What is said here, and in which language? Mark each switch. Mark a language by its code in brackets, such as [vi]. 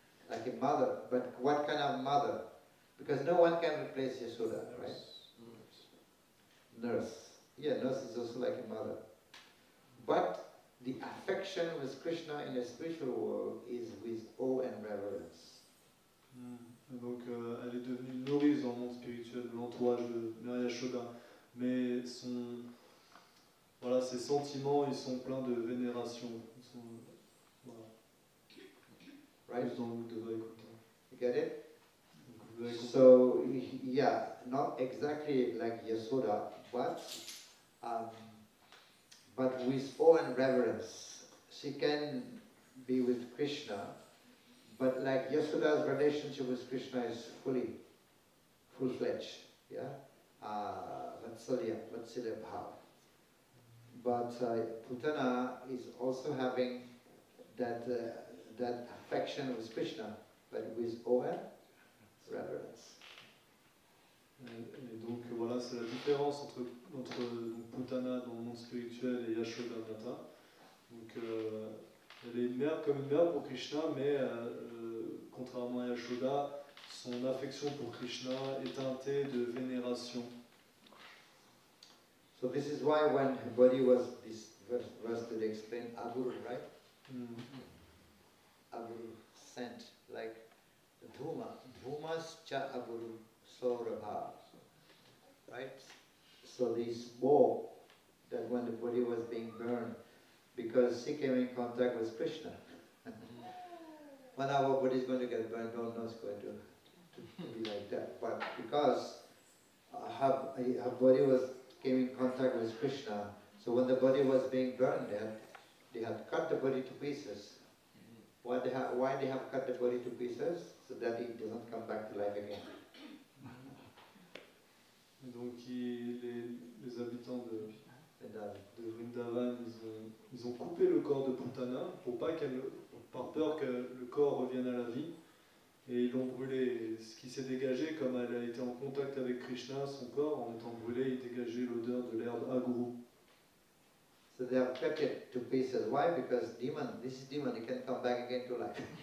[en] Like a mother, but what kind of mother? Because no one can replace Yashoda, right? Nurse. Yeah, nurse is also like a mother. But the affection with Krishna in the spiritual world is with awe and reverence. [fr] Donc elle est devenue une nourrice dans le monde spirituel de l'entourage de Mère Yashoda. Mais ses sentiments, ils sont pleins de vénération. Ils sont, voilà. [en] Right? [fr] Dans le de Vaikuntha. [en] You get it? [fr] Donc, [en] So, yeah, not exactly like Yashoda, but with awe and reverence. She can be with Krishna, but like Yashoda's relationship with Krishna is full-fledged, yeah? Vatsalya bhav. But Putana is also having that affection with Krishna, but with awe and reverence. [fr] Et donc voilà, c'est la différence entre Putana dans le monde spirituel et Yashoda Nata. Donc elle est une mère comme une mère pour Krishna, mais contrairement à Yashoda, son affection pour Krishna est teintée de vénération. [en] So this is why when her body was, this verse that explained Aguru, right? Aguru sent like Dhuma. [sa] Dhumas cha Aguru Saurabha. [en] Right? So the smoke that when the body was being burned, because she came in contact with Krishna. When our body is going to get burned, don't know it's going to be like that. But because her body came in contact with Krishna, so when the body was being burned, they had cut the body to pieces. Why they have cut the body to pieces? So that it doesn't come back to life again. [fr] Et donc les habitants de Vrindavan, ils ont coupé le corps de Putana par peur que le corps revienne à la vie. Et ils l'ont brûlé. Ce qui s'est dégagé, comme elle a été en contact avec Krishna, son corps, en étant brûlé, il dégageait l'odeur de l'herbe aguru. [en] So they have cut it to pieces. Why? Because this demon, it can come back again to life.